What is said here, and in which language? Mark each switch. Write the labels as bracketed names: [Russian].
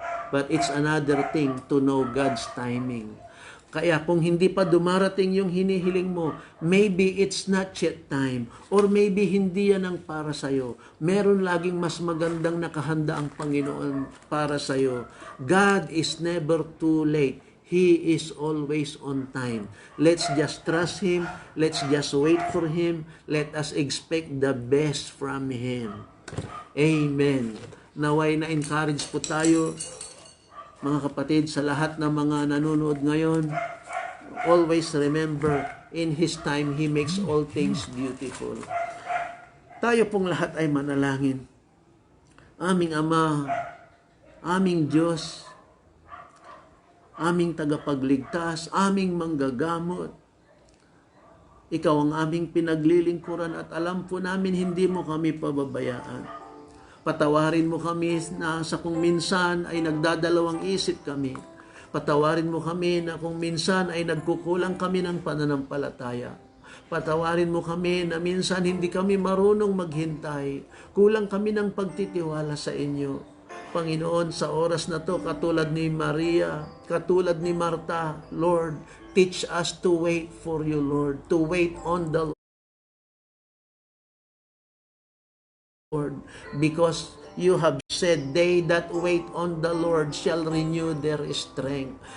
[English] But it's another thing to know God's timing. [Filipino] Kaya kung hindi pa dumarating yung hinihiling mo, [English] maybe it's not yet time. Or maybe [Filipino] hindi yan ang para sa'yo. Meron laging mas magandang nakahanda ang Panginoon para sa'yo. [English] God is never too late. He is always on time. Let's just trust Him. Let's just wait for Him. Let us expect the best from Him. Amen. [Filipino] Naway na-encourage po tayo, mga kapatid, sa lahat ng mga nanonood ngayon. [English] Always remember, in His time, He makes all things beautiful. [Filipino] Tayo pong lahat ay manalangin. Aming Ama, aming Diyos, aming tagapagligtas, aming manggagamot, Ikaw ang aming pinaglilingkuran at alam po namin hindi mo kami pababayaan. Patawarin mo kami na sa kung minsan ay nagdadalawang isip kami. Patawarin mo kami na kung minsan ay nagkukulang kami ng pananampalataya. Patawarin mo kami na minsan hindi kami marunong maghintay. Kulang kami ng pagtitiwala sa inyo. Panginoon, sa oras na to, katulad ni Maria, katulad ni Marta, [English] Lord, teach us to wait for you, Lord, to wait on the Lord, because you have said, they that wait on the Lord shall renew their strength.